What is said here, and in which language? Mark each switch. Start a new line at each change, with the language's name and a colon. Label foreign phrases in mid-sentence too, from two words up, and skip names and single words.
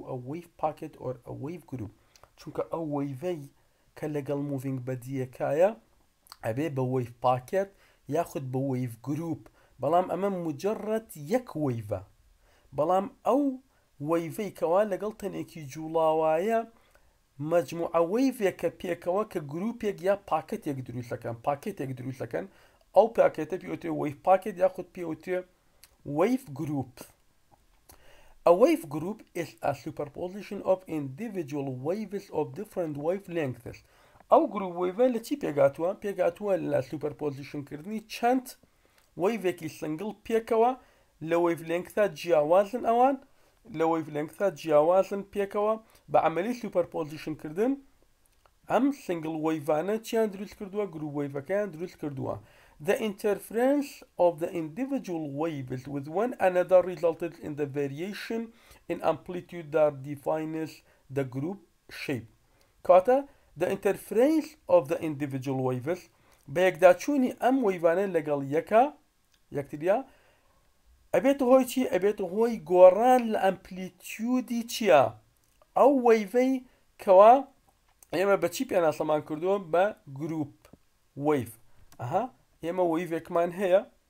English: a wave packet or a wave group
Central Kurdish: چونکە ئەو وەیڤەی کە لەگەڵ
English: moving body
Central Kurdish: ەکایە ئەبێ بە
English: wave packet
Central Kurdish: یاخود بە
English: wave group
Central Kurdish: بەڵام ئەمە مجرد یەک وەیڤە بەڵام ئەو وەیڤەی کەوا لەگەڵ تەنێکی جوڵاوایە مەجموعە وەیڤێکە پێکەوە کە گروپێک یا پاکەتێک دروست دەکەن ئەو پاکێتە پێوترێ
English: wave packet
Central Kurdish: یاخود پێوترێ
English: wave group A wave group is a superposition of individual waves of different wavelengths
Central Kurdish: ئەو گروپ وەیڤە لە چی پێگاتووە لە سوپەرپۆزیشن کردنی چەند وەیڤێکی سنگڵ پێکەوە لە وەیڤلێنگتا جیاوازن ئەوان لە وەیڤلێنگتا جیاوازن پێکەوە بە عەمەلی سوپەرپۆزیشن کردن ئەم سنگڵ وەیڤانە چیان دروست کردووە گروپ وەیڤەکەیان دروست کردووە
English: The interference of the individual waves with one another resulted in the variation in amplitude that defines the group shape کاتە The interference of the individual waves
Central Kurdish: بە یەکداچوونی ئەم وەیڤانە لەگەڵ یەکتریا ئەبێتە هۆی چی؟ ئەبێتە هۆی گۆڕان لە ئەمپلیتیودی چییە؟ ئەو وەیڤەی کەوا ئێمە بە چی پێناسەمان کردووە بە گروپ وەیڤ ئێمە وەیڤێکمان هەیە